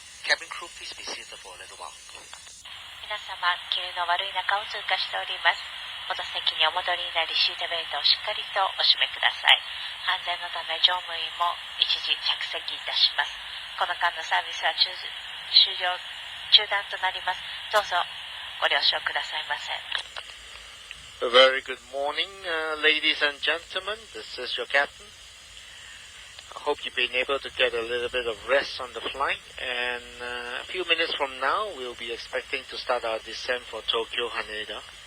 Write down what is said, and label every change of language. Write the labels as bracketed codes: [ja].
[en] Cabin crew, please be seated for a little while. [ja] 皆様、急の悪い中を通過しております。お座席にお戻りになり、シートベルトをしっかりとお締めください。安全のため乗務員も一時着席いたします。この間のサービスは中断となります。どうぞご了承くださいませ。 [en] A very good morning, ladies and gentlemen. This is your captain. I hope you've been able to get a little bit of rest on the flight. And a few minutes from now, we'll be expecting to start our descent for Tokyo Haneda.